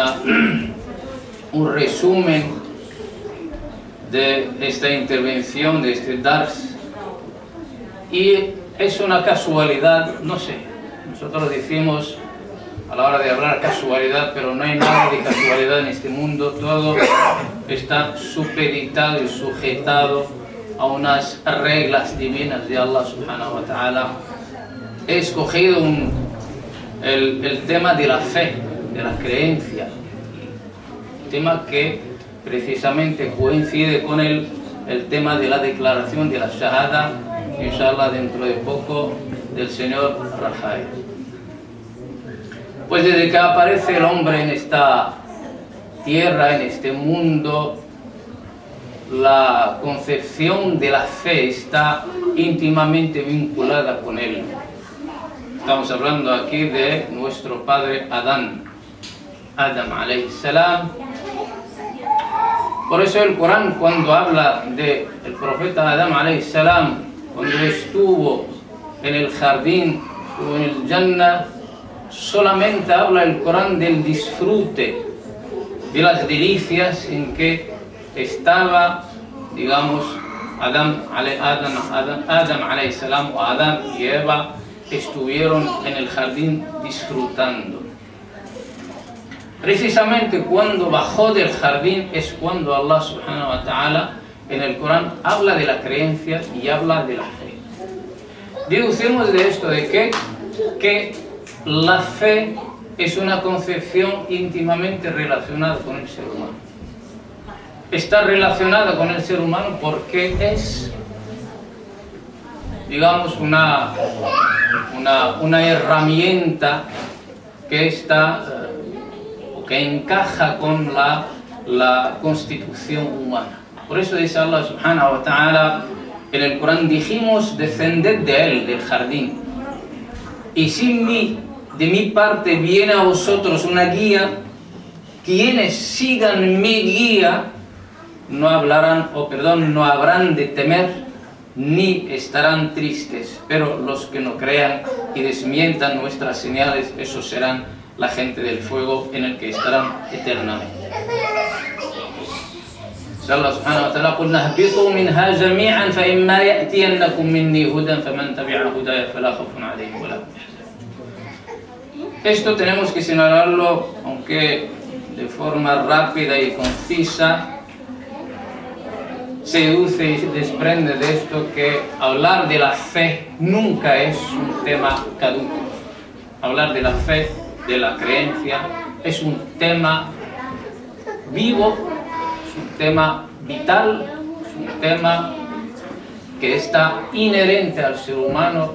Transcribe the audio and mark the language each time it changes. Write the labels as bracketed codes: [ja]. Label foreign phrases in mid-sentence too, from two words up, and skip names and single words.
[es] un resumen de esta intervención, de este Dars, y es una casualidad, no sé, nosotros decimos a la hora de hablar casualidad, pero no hay nada de casualidad en este mundo, todo está supeditado y sujetado a unas reglas divinas de [ar] الله سبحانه وتعالى. [es] He escogido el tema de la fe, de la creencia, tema que precisamente coincide con el tema de la declaración de la Shahada, inshallah dentro de poco, del señor Rafael. Pues desde que aparece el hombre en esta tierra, en este mundo, la concepción de la fe está íntimamente vinculada con él. Estamos hablando aquí de nuestro padre Adam [ar] عليه السلام. [es] Por eso el Corán, cuando habla del profeta Adam [ar] عليه السلام, [es] cuando estuvo en el jardín, estuvo en el Jannah, solamente habla el Corán del disfrute, de las delicias en que estaba, digamos, [ar] Adam عليه السلام, [es] o Adán y Eva estuvieron en el jardín disfrutando. Precisamente cuando bajó del jardín es cuando [ar] الله سبحانه وتعالى [es] en el Corán habla de la creencia y habla de la fe. Deducimos de esto de que la fe es una concepción íntimamente relacionada con el ser humano. Está relacionada con el ser humano porque es, digamos, una herramienta que está o que encaja con la constitución humana. Por eso dice [ar] الله سبحانه وتعالى [es] en el Corán: dijimos, descended de él, del jardín, y sin mí, de mi parte viene a vosotros una guía. Quienes sigan mi guía no habrán de temer ni estarán tristes, pero los que no crean y desmientan nuestras señales, esos serán la gente del fuego en el que estarán eternamente. [ar] الله سبحانه وتعالى: قُلْنَا اهْبِطُوا مِنْهَا جَمِيعًا فَإِمَّا يَأْتِيَنَّكُم مِّنِّي هُدًى فَمَن تَبِعَ هُدَايَ فَلَا خَوْفٌ عَلَيْهِمْ وَلَا هُمْ يَحْزَنُونَ. [es] Esto tenemos que señalarlo, aunque de forma rápida y concisa. Se deduce y se desprende de esto que hablar de la fe nunca es un tema caduco. Hablar de la fe, de la creencia, es un tema vivo, es un tema vital, es un tema que está inherente al ser humano.